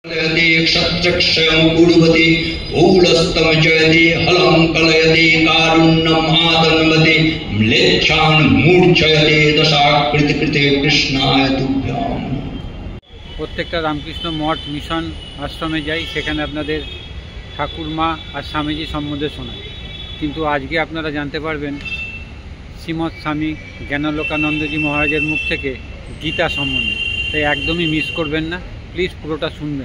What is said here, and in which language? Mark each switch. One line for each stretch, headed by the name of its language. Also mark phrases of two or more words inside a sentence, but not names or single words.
Sanskrit: क्षत्रक्षयं कुर्वति भूलस्तम जयति हलं कलयति कारुण्यम् आतन्वति म्लेच्छान् मूर्छयति दशाकृति कृते कृष्णाय तुभ्याम्।
Bangla: প্রত্যেকটা রামকৃষ্ণ মঠ মিশন আশ্রমে যাই, সেখানে আপনাদের ঠাকুরমা আর স্বামীজি সম্বন্ধে শোনায়, কিন্তু আজকে আপনারা জানতে পারবেন শ্রীমৎ স্বামী জ্ঞানালোকানন্দজি মহারাজের মুখ থেকে গীতা সম্বন্ধে। তাই একদমই মিস করবেন না, প্লিজ পুরোটা শুনবেন।